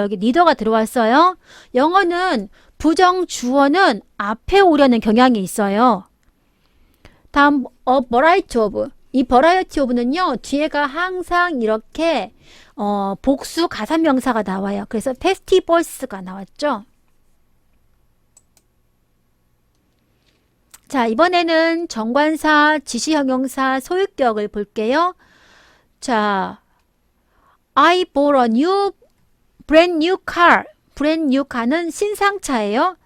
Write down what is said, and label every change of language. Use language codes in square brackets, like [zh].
[ko] 여기 neither가 들어왔어요. 영어는 부정 주어는 앞에 오려는 경향이 있어요. 다음 a variety of. 이 variety of는요. 뒤에가 항상 이렇게 복수 가산명사가 나와요. 그래서 festivals가 나왔죠. 자, 이번에는 정관사, 지시형용사, 소유격을 볼게요. [en] 자, I bought a brand new car. [ko] brand new car는 신상차예요.